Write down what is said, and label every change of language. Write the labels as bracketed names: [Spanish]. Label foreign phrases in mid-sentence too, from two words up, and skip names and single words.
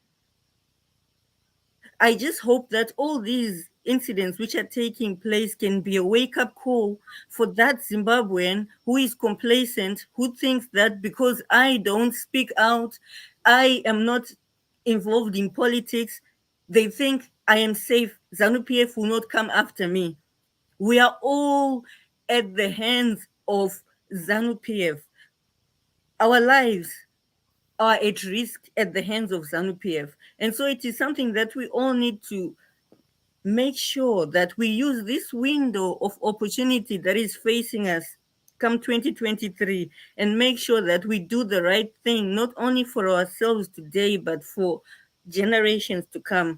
[English] I just hope that all these incidents which are taking place can be a wake-up call for that Zimbabwean who is complacent, who thinks that because I don't speak out, I am not involved in politics, they think I am safe. ZANU-PF will not come after me. We are all at the hands of ZANU-PF. Our lives are at risk at the hands of ZANU-PF. And so it is something that we all need to make sure that we use this window of opportunity that is facing us come 2023 and make sure that we do the right thing, not only for ourselves today, but for generations to come.